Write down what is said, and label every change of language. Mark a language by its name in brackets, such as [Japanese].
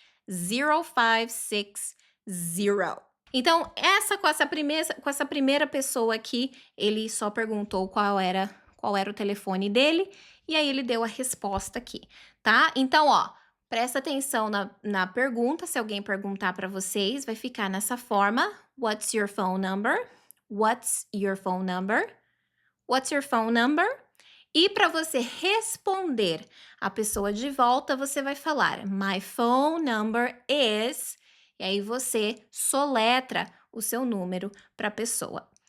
[Portuguese] 0560. Então, com essa primeira pessoa aqui, ele só perguntou qual era o telefone dele, e aí ele deu a resposta aqui, tá? Então, ó, presta atenção na pergunta, se alguém perguntar para vocês, vai ficar nessa forma. [English] What's your phone number? What's your phone number? What's your phone number? [Portuguese] E para você responder a pessoa de volta, você vai falar [English] My phone number is... [Portuguese] E aí você soletra o seu número para a pessoa.